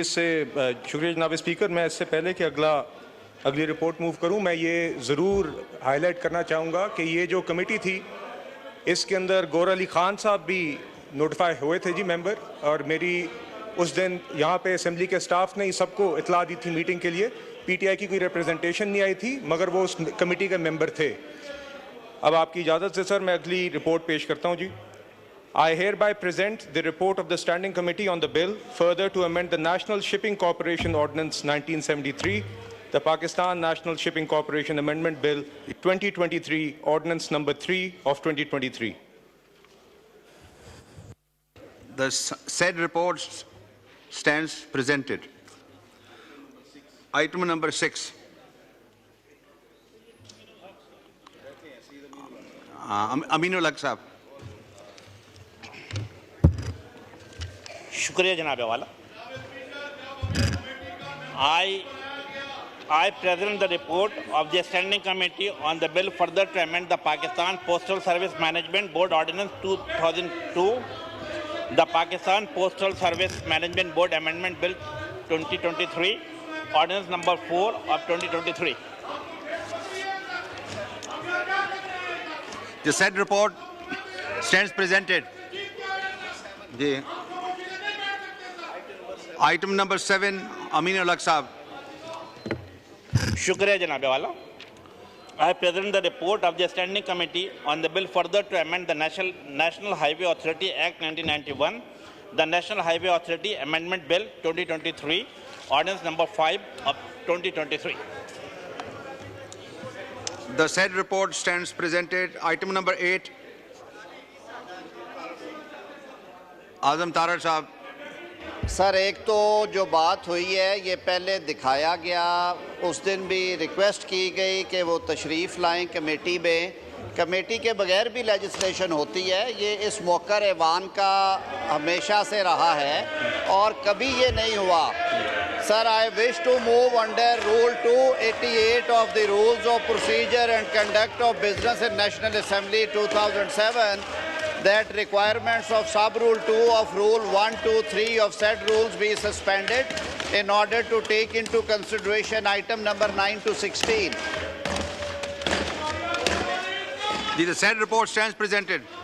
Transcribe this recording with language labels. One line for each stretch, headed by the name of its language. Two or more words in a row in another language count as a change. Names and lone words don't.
Urdu: اس سے شکریہ جناب اسپیکر۔ میں اس سے پہلے کہ اگلی
English: report move
Urdu: کروں، میں یہ ضرور ہائی لائٹ کرنا چاہوں گا کہ یہ جو کمیٹی تھی اس کے اندر گوہر علی خان صاحب بھی نوٹیفائی ہوئے تھے جی ممبر، اور میری اس دن یہاں پہ اسمبلی کے اسٹاف نے سب کو اطلاع دی تھی میٹنگ کے لیے. پی ٹی آئی کی کوئی ریپریزنٹیشن نہیں آئی تھی مگر وہ اس کمیٹی کے ممبر تھے. اب آپ کی اجازت سے سر میں اگلی رپورٹ پیش کرتا ہوں جی.
English: I hereby present the report of the Standing Committee on the bill further to amend the National Shipping Corporation Ordinance 1973, the Pakistan National Shipping Corporation Amendment Bill 2023, Ordinance number 3 of 2023. The said report stands presented. Item number 6.
Urdu: امین الحق صاحب. شکریہ جناب والا.
English: I present the report of the Standing Committee on the bill further to amend the Pakistan Postal Service Management Board Ordinance 2002, the Pakistan Postal Service Management Board Amendment Bill 2023, Ordinance number 4 of 2023. The said report stands presented. जी। Item number 7,
Urdu: امین الحق صاحب. شکریہ جناب والا.
English: I present the report of the Standing Committee on the bill further to amend the National Highway Authority Act 1991, the National Highway Authority Amendment Bill 2023, Ordinance number 5 of 2023. The said report stands presented. Item number 8,
Urdu: اعظم تارڑ صاحب. سر، ایک تو جو بات ہوئی ہے یہ پہلے دکھایا گیا، اس دن بھی ریکویسٹ کی گئی کہ وہ تشریف لائیں کمیٹی میں. کمیٹی کے بغیر بھی لیجسلیشن ہوتی ہے، یہ اس موقر ایوان کا ہمیشہ سے رہا ہے اور کبھی یہ نہیں ہوا.
English: Sir, I wish to move under rule 288 of the Rules of Procedure and Conduct of Business in National Assembly 2007 that requirements of sub-rule 2 of rule 123 of said rules be suspended in order to take into consideration item number 9 to 16. The said report stands presented.